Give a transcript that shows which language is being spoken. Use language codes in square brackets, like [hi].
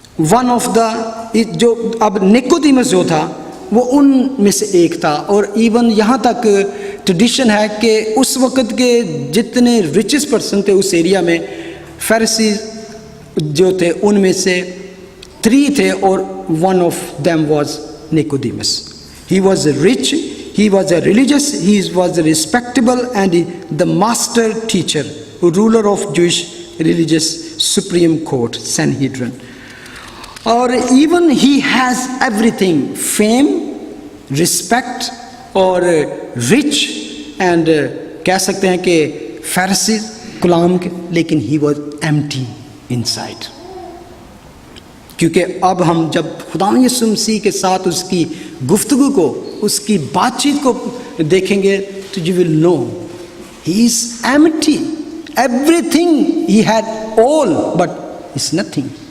[en] one of the, [ur] جو اب Nicodemus جو تھا وہ ان میں سے ایک تھا. اور ایون یہاں تک ٹریڈیشن ہے کہ اس وقت کے جتنے ریچسٹ پرسن تھے اس ایریا میں، فیریسیز جو تھے ان میں سے 3 تھے، اور [en] One of them was Nicodemus. He was rich, he was a religious, he was a respectable and the master teacher, ruler of Jewish religious supreme court, Sanhedrin. Or even he has everything, fame, respect اور rich and [ur] کہہ سکتے ہیں کہ فیریسی غلام کے، لیکن [en] he was empty inside. [ur] کیونکہ اب ہم جب خدا یسوع مسیح کے ساتھ اس کی گفتگو کو، اس کی بات چیت کو دیکھیں گے تو [en] you will know he is empty, everything he had all but is nothing.